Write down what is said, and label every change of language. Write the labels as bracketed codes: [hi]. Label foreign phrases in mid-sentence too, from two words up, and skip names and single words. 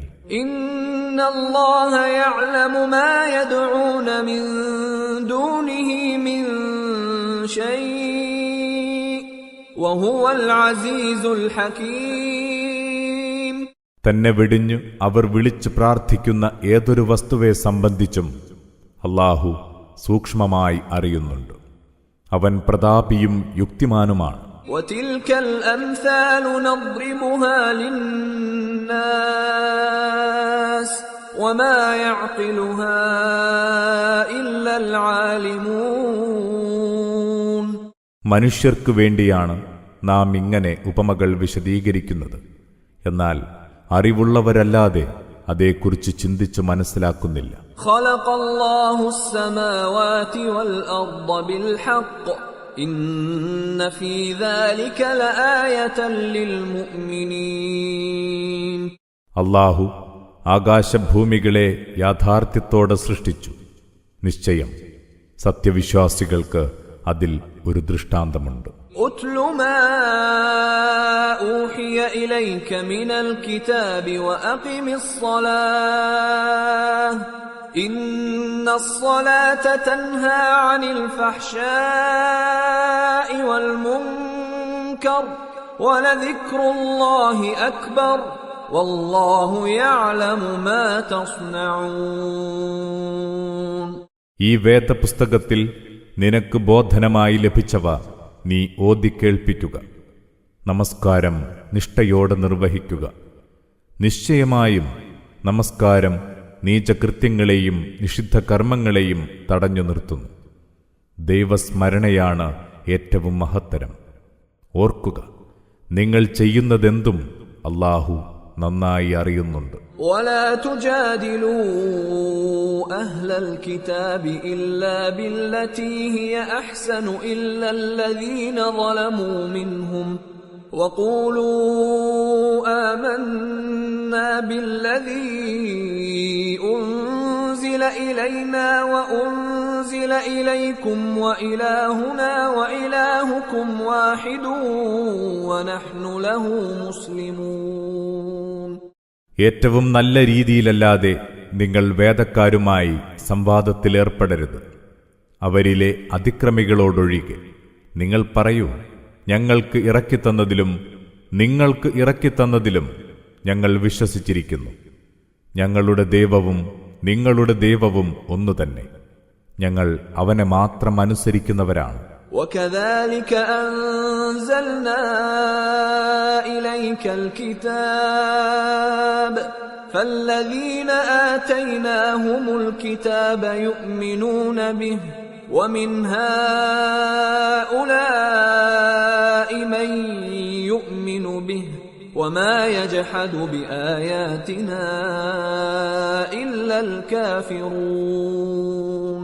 [ar] إن الله يعلم ما يدعون من دونه من شيء وهو العزيز الحكيم. [ml] തന്നെ വെടിഞ്ഞു അവർ വിളിച്ചു പ്രാർത്ഥിക്കുന്ന ഏതൊരു വസ്തുവെ സംബന്ധിച്ചും അല്ലാഹു സൂക്ഷ്മമായി അറിയുന്നുണ്ട്. അവൻ പ്രതാപിയും യുക്തിമാനുമാണ്. [ar] وَتِلْكَ الْأَمْثَالُ نَضْرِبُهَا لِلنَّاسِ وَمَا يَعْقِلُهَا إِلَّا الْعَالِمُونَ. [ml] മനുഷ്യർക്കു വേണ്ടിയാണ് നാം ഇങ്ങനെ ഉപമകൾ വിശദീകരിക്കുന്നത്. എന്നാൽ അറിവുള്ളവരല്ലാതെ അതേക്കുറിച്ച് ചിന്തിച്ച് മനസ്സിലാക്കുന്നില്ല. [ar] خَلَقَ اللَّهُ السَّمَاوَاتِ وَالْأَرْضَ بِالْحَقِّ إِنَّ فِي ذَلِكَ لَآيَةً لِلْمُؤْمِنِينَ. [ml] അല്ലാഹു ആകാശഭൂമികളെ യാഥാർത്ഥ്യത്തോടെ സൃഷ്ടിച്ചു. നിശ്ചയം സത്യവിശ്വാസികൾക്ക് അതിൽ ഒരു ദൃഷ്ടാന്തമുണ്ട്. [ar] أتل ما أوحي إليك من الكتاب وأقم الصلاة إن الصلاة تنهى عن الفحشاء والمنكر ولذكر الله أكبر والله يعلم ما تصنعون. [ml] ഈ വേദപുസ്തകത്തിൽ നിനക്ക് ബോധനമായി ലഭിച്ചവ നീ ഓതിക്കേൾപ്പിക്കുക. നമസ്കാരം നിഷ്ഠയോടെ നിർവഹിക്കുക. നിശ്ചയമായും നമസ്കാരം നീചകൃത്യങ്ങളെയും നിഷിദ്ധ കർമ്മങ്ങളെയും തടഞ്ഞു നിർത്തുന്നു. ദൈവസ്മരണയാണ് ഏറ്റവും മഹത്തരം. ഓർക്കുക, നിങ്ങൾ ചെയ്യുന്നതെന്തും അല്ലാഹു നന്നായി അറിയുന്നുണ്ട്. [ar] ولا تجادلوا أهل الكتاب إلا بالتي هي أحسن إلا الذين ظلموا منهم وقولوا آمنا بالذي أنزل إلينا وأنزل إليكم وإلهنا وإلهكم واحد ونحن له مسلمون. [ml] ഏറ്റവും നല്ല രീതിയിലല്ലാതെ നിങ്ങൾ വേദക്കാരുമായി സംവാദത്തിലേർപ്പെടരുത്, അവരിലെ അതിക്രമികളോടൊഴികെ. നിങ്ങൾ പറയൂ, ഞങ്ങൾക്ക് ഇറക്കിത്തന്നതിലും നിങ്ങൾക്ക് ഇറക്കിത്തന്നതിലും ഞങ്ങൾ വിശ്വസിച്ചിരിക്കുന്നു. ഞങ്ങളുടെ ദൈവവും നിങ്ങളുടെ ദൈവവും ഒന്നുതന്നെ. ഞങ്ങൾ അവനെ മാത്രം അനുസരിക്കുന്നവരാണ്. [ar] وكذلك أنزلنا إليك الكتاب فالذين آتيناهم الكتاب يؤمنون به ومن هؤلاء من يؤمن به وما يجحد بآياتنا إلا الكافرون.